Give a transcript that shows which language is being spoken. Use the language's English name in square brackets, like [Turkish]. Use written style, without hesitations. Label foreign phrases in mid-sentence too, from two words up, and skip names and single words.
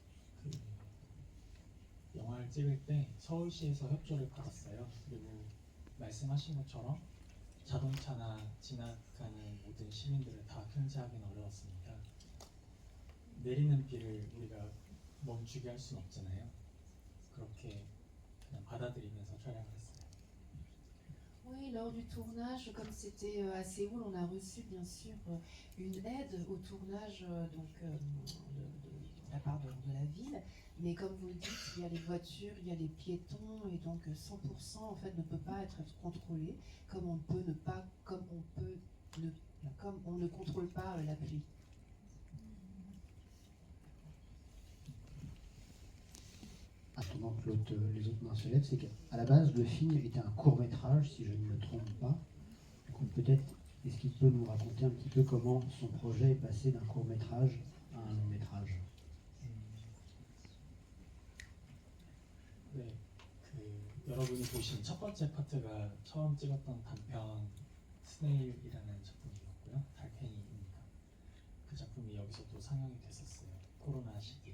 [Korean] 영화를 찍을 때 서울시에서 협조를 받았어요. 그리고 말씀하신 것처럼 자동차나 지나가는 모든 시민들을 다 통제하기는 어려웠습니다. 내리는 비를 우리가 멈추게 할 수는 없잖아요. 그렇게 그냥 받아들이면서 촬영을 했어요. [French] Oui, lors du tournage, comme c'était à Séoul, on a reçu bien sûr une aide au tournage de la part de la ville. Mais comme vous le dites, il y a les voitures, il y a les piétons, et donc 100% en fait ne peut pas être contrôlé, comme on peut ne pas, comme on ne contrôle pas la pluie. Attendant que les autres mains se lèvent, c'est qu'à la base, le film était un court-métrage, si je ne me trompe pas. Du coup, peut-être, est-ce qu'il peut nous raconter un petit peu comment son projet est passé d'un court-métrage à un long-métrage? [Korean] 네, 여러분이 보신 첫 번째 파트가 처음 찍었던 단편 스네일이라는 작품이었고요. 달팽이입니다. 그 작품이 여기서도 상영이 됐었어요. 코로나 시기.